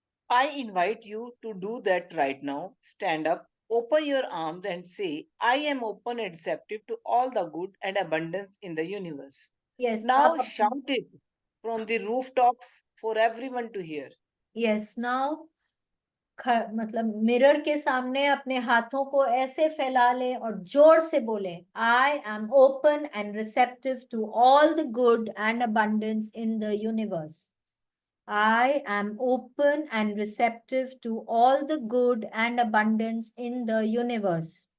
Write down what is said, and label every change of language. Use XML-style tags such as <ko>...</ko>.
<en>I invite you to do that right now. Stand up, open your arms, and say, I am open and receptive to all the good and abundance in the universe. Yes Now</en> <hi>आप</hi> <en>shout it from the rooftops for everyone to hear. Yes now</en> <hi>मतलब mirror के सामने अपने हाथों को ऐसे फैला लें और जोर से बोलें,</hi> <en>I am open and receptive to all the good and abundance in the universe. I am open and receptive to all the good and abundance in the universe.</en>